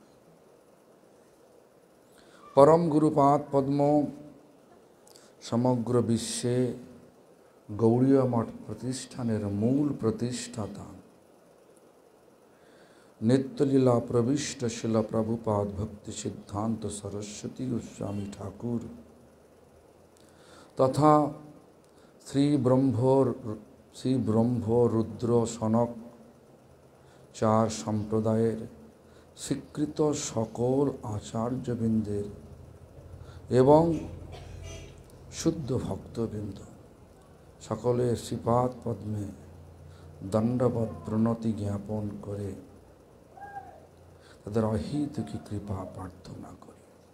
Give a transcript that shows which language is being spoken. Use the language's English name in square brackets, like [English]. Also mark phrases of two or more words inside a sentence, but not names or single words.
[Bangla] পরম গুরুপাদ পদ্ম সমগ্র বিশ্বে গৌড়ীয় মঠ প্রতিষ্ঠানের মূল প্রতিষ্ঠাতা নিত্যলীলা প্রবিষ্ট শিল প্রভুপাদ ভক্তি সিদ্ধান্ত সরস্বতী গোস্বামী ঠাকুর তথা শ্রী ব্রহ্মোর শ্রী ব্রহ্ম রুদ্র সনক চার সম্প্রদায়ের স্বীকৃত সকল আচার্যবৃন্দের এবং শুদ্ধ ভক্তবৃন্দ সকলের শ্রীপাদ পদ্মে দণ্ডবৎ প্রণতি জ্ঞাপন করে তাদের অহেতুকী কৃপা প্রার্থনা করি।